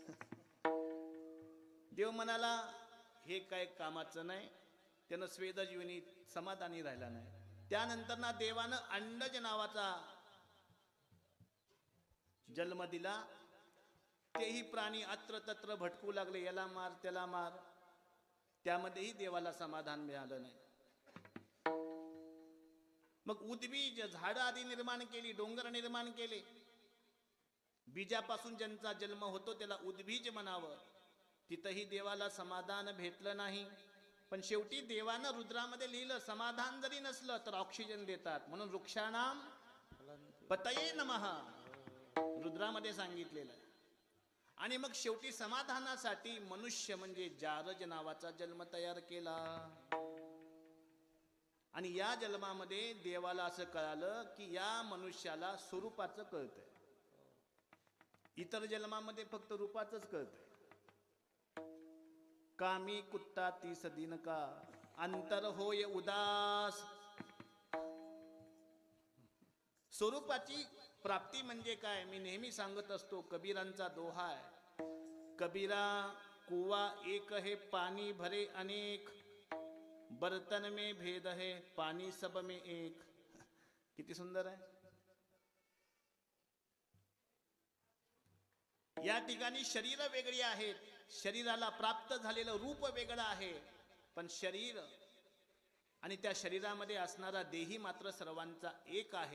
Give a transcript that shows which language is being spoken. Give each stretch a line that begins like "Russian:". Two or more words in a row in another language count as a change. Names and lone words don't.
Marathi: देव म्हणाला हे काय कामाचं नाही. त्यानं स्वेदजीवनी समाधानी राहिला नाही. त्यानंतर ना देवानं अंडज नावाचा जन्म दिला. तेही प्राणी अत्र तत्र भटकू लागले, याला मार त्याला मार. त्यामध्येही देवाला समाधान मिळालं नाही. मग उद्बीज झाडं आधी निर्माण केली, डोंगर निर्माण केले. बीजापासून ज्यांचा जन्म होतो त्याला उद्बीज म्हणावं. तिथंही देवाला समाधान भेटलं नाही. पण शेवटी देवानं रुद्रामध्ये लिहिलं, समाधान जरी नसलं तर ऑक्सिजन देतात, म्हणून
Sanskrit: वृक्षाणाम पतये नमः
Marathi: रुद्रामध्ये सांगितलेलं. आणि मग शेवटी समाधानासाठी मनुष्य म्हणजे जारज नावाचा जन्म तयार केला. आणि या जन्मामध्ये देवाला असं कळालं की या मनुष्याला स्वरूपाचं कळतंय, इतर जन्मामध्ये फक्त रूपाचंच कळतंय.
Hindi: कामी कुत्ता तीस दिन का अंतर होय उदास.
Marathi: स्वरूपाची प्राप्ती म्हणजे काय, मी नेहमी सांगत असतो. कबीरांचा दोहा आहे,
Hindi: कबीरा कुवा एक है पानी भरे अनेक, बर्तन में भेद है पानी सब में एक.
Marathi: किती सुंदर आहे. या ठिकाणी शरीर वेगळी आहेत, शरीराला प्राप्त झालेलं रूप वेगळं आहे, पण शरीर आणि त्या शरीरामध्ये असणारा देही मात्र सर्वांचा एक आहे.